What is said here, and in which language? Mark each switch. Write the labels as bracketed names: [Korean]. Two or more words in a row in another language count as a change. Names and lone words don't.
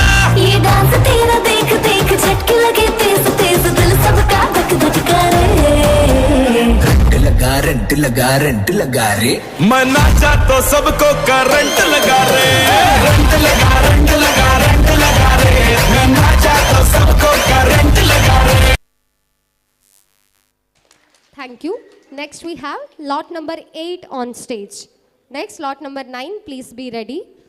[Hindi] ये डांस तेरा देख देख झटके लगे तेज तेज, दिल सबका धक धक करे। रंट लगा रे, मना जा तो सबको करंट लगा रे। रंट लगा रे, मना जा तो सबको करंट लगा रे। [English] Thank you. Next we have lot number 8 on stage. Next lot number 9, please be ready.